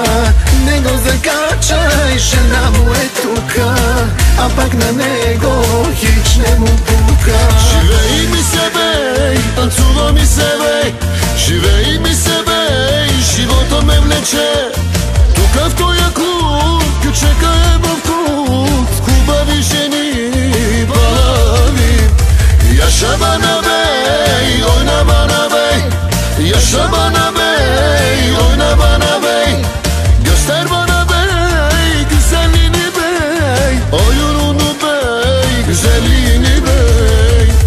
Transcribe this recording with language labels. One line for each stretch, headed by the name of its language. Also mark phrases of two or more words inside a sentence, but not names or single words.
Bulgarian: Него закачай, жена му е тука, а пък на него хич не му пука. Живей ми се, бей, танцува ми се, бей. Живей ми се, бей, живота ме влече. Тука в тоя клуб, кючека е в клуб. Хубави жени, балави.
Turkish: Yaşabana bey, oyna bana bey. Yaşabana bey, oyna bana bey. Göster bana bey, güzelliğini bey. Oyununu bey, güzelliğini bey.